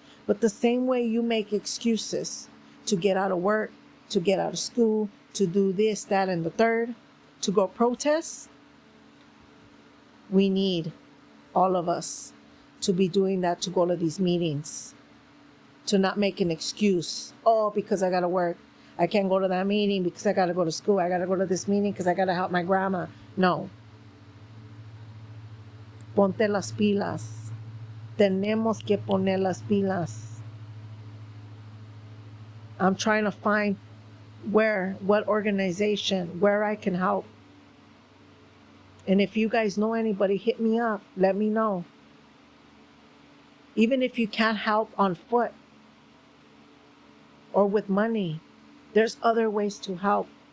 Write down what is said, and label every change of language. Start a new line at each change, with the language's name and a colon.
English: But the same way you make excuses to get out of work, to get out of school, to do this, that, and the third, to go protest, we need all of us to be doing that, to go to these meetings, to not make an excuse. Oh, because I got to work. I can't go to that meeting because I got to go to school. I got to go to this meeting because I got to help my grandma. No.
Spanish: Ponte las pilas. Tenemos que poner las pilas.
English: I'm trying to find what organization, where I can help. And if you guys know anybody, hit me up. Let me know. Even if you can't help on foot or with money, there's other ways to help.